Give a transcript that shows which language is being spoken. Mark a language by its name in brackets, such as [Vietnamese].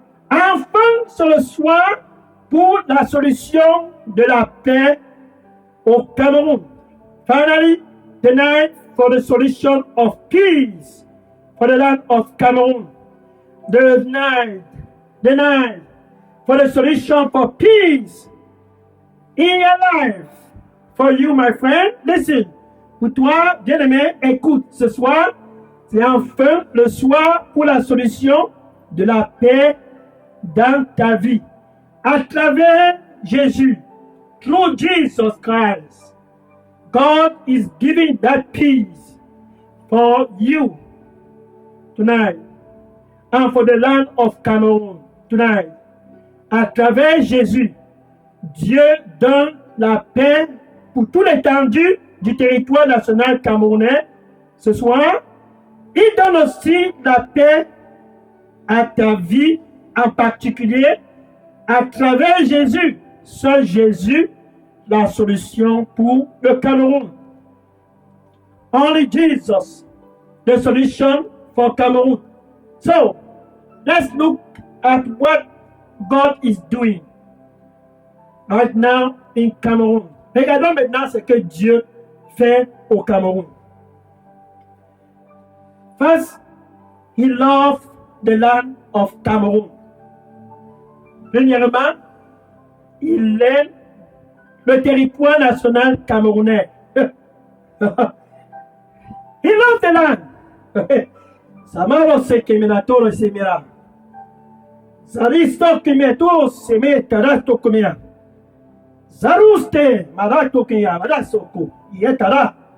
[French] Enfin, c'est le soir pour la solution de la paix au Cameroun. [English] Finally, the night for the solution of peace for the land of Cameroon. The night for the solution for peace in your life. For you, my friend, listen. [French] Pour toi, bien-aimé, écoute. Ce soir, c'est enfin le soir pour la solution de la paix dans ta vie. À travers Jésus, [English] through Jesus Christ, God is giving that peace for you tonight and for the land of Cameroon tonight. [French] À travers Jésus, Dieu donne la paix pour toute l'étendue du territoire national camerounais ce soir. Il donne aussi la paix à ta vie en particulier à travers Jésus. Seul Jésus, la solution pour le Cameroun. [English] Only Jesus, the solution for Cameroon. So, let's look at what God is doing right now in Cameroon. [French] Regardons maintenant ce que Dieu fait au Cameroun. [English] First, he loved the land of Cameroon. [French] Premièrement, il aime le territoire national camerounais. [English] He loves the land. Samaro se keminatoro semira. Zaristo kemiato seme tarasto komia. Zaruste marato kemia marasoko yetara.